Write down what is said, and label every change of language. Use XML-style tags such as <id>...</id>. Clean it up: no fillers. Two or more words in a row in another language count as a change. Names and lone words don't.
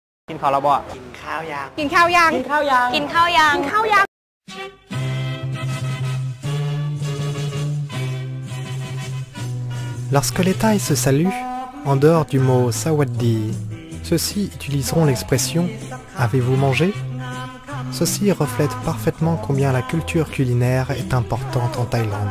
<th>กินข้าวแล้วบ่ กินข้าวยัง กินข้าวยัง กินข้าวยัง กินข้าวยังกินข้าวยัง</th> <fr>Lorsque les Thaïs se saluent, en dehors du mot sawaddi, ceux-ci utiliseront l'expression « avez-vous mangé ?» Ceci reflète parfaitement combien la culture culinaire est importante en Thaïlande.</fr>